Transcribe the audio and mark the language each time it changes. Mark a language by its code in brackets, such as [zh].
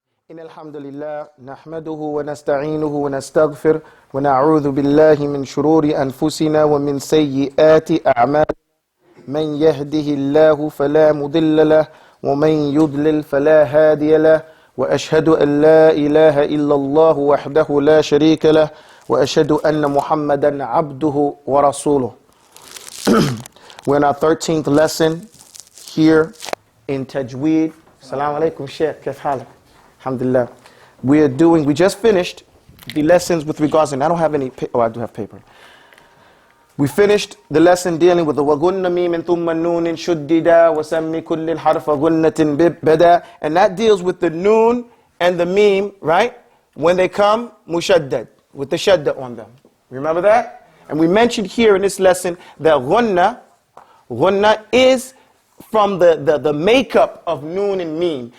[ar] إن الحمد لله نحمده ونستعينه ونستغفر ونعوذ بالله من شرور أنفسنا ومن سيئات أعمالنا من يهده الله فلا مضل له ومن يضلل فلا هادي له وأشهد أن لا إله إلا الله وحده لا شريك له وأشهد أن محمدا عبده ورسوله. [en] We're in our 13th lesson here in Tajweed. Assalamu alaikum, Sheikh. Kif halak? Alhamdulillah. We just finished the lessons with regards, and I don't have any, I do have paper. We finished the lesson dealing with the [ar] وَغُنَّ مِيمٍ ثُمَّ النُّونٍ شُدِّدَا وَسَمِّ كُلِّ الْحَرْفَ غُنَّةٍ بِبَدَا. [en] And that deals with the noon and the meme, right? When they come, mushaddad, with the shadda on them. Remember that? And we mentioned here in this lesson that ghunna is from the makeup of noon and meme.